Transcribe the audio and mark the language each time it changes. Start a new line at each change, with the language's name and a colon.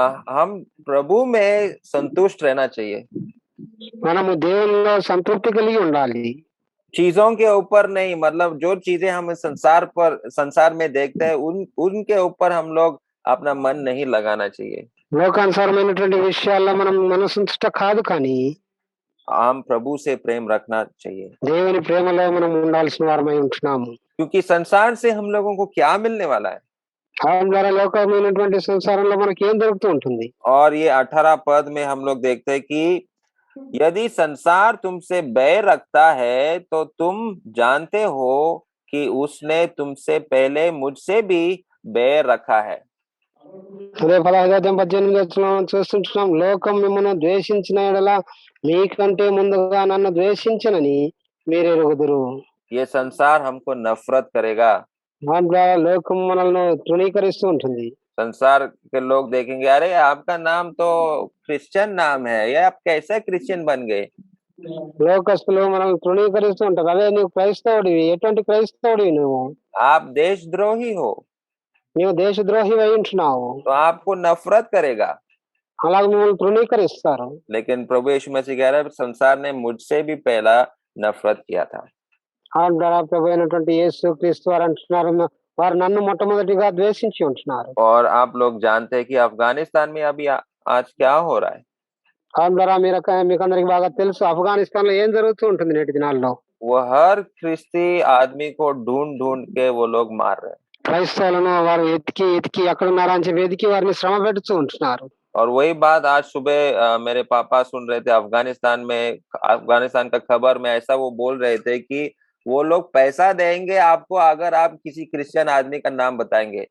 Hindi: हम प्रभु में संतुष्ट रहना चाहिए।
Telugu: మనము దేవునిలో సంతృప్తి కలిగి ఉండాలి.
Hindi: चीजों के ऊपर नहीं, मतलब जो चीजें हम संसार में देखते हैं उनके ऊपर हम लोग अपना मन नहीं लगाना चाहिए।
Telugu: లోకానుసారమైనటువంటి విషయాల్లో మనం మనసుంచుట కాదు, కానీ
Hindi: हम प्रभु से प्रेम रखना चाहिए।
Telugu: దేవుని ప్రేమలో మనం ఉండాల్సిన వారమై ఉంటున్నాము.
Hindi: क्योंकि संसार से हम लोगों को क्या मिलने वाला है।
Telugu: ఆయన ద్వారా లోకమైనటువంటి సంసారంలో మనకి ఏం దొరుకుతూ ఉంటుంది.
Hindi: और ये 18 पद में हम लोग देखते हैं कि यदि संसार तुमसे बैर रखता है तो तुम जानते हो कि उसने तुमसे पहले मुझसे भी बैर रखा है।
Telugu: అదే 15-18 చూస్తుంటున్నాం. లోకం మిమ్మల్ని ద్వేషించిన ఎడల మీకంటే ముందుగా నన్ను ద్వేషించనని మీరు ఎరుగుదురు.
Hindi: ये संसार हमको नफरत करेगा।
Telugu: దాని ద్వారా లోకం మనల్ని తృణీకరిస్తూ ఉంటుంది.
Hindi: संसार के लोग देखेंगे, अरे आपका नाम तो क्रिश्चियन नाम है, ये आप कैसे क्रिश्चियन बन गए।
Telugu: లోకస్తులు మనల్ని తృణీకరిస్తూ ఉంటారు. అదే నువ్వు క్రైస్తవుడివి, ఎటువంటి క్రైస్తవుడివి నువ్వు?
Hindi: आप देशद्रोही हो,
Telugu: నువ్వు దేశద్రోహి అయి ఉంటున్నావు.
Hindi: तो आपको नफरत करेगा।
Telugu: అలాగే మిమ్మల్ని తృణీకరిస్తారు.
Hindi: लेकिन प्रभु यीशु मसीह कह रहा है संसार ने मुझसे भी पहला नफरत किया था।
Telugu: ఆయన ద్వారా ప్రభు అయినటువంటి యేసు క్రీస్తు వారు అంటున్నారు, వారు నన్ను మొట్టమొదటిగా ద్వేషించి ఉంటున్నారు.
Hindi: और आप लोग जानते हैं कि अफगानिस्तान में अभी आज क्या हो रहा है।
Telugu: ఆయన ద్వారా మీకు అందరికి బాగా తెలుసు ఆఫ్ఘనిస్తాన్ లో ఏం జరుగుతూ ఉంటుంది నేటి దినాల్లో.
Hindi: वो हर ख्रिस्ती आदमी को ढूंढ ढूंढ के वो लोग मार रहे हैं।
Telugu: క్రైస్తవులను వారు ఎతికి ఎక్కడున్నారా అని చెప్పి వెతికి వారిని శ్రమ పెడుతూ ఉంటున్నారు.
Hindi: और वही बात आज सुबह मेरे पापा सुन रहे थे, अफगानिस्तान का खबर में ऐसा वो बोल रहे थे कि वो लोग पैसा देंगे आपको अगर आप किसी क्रिश्चियन आदमी का नाम बताएंगे।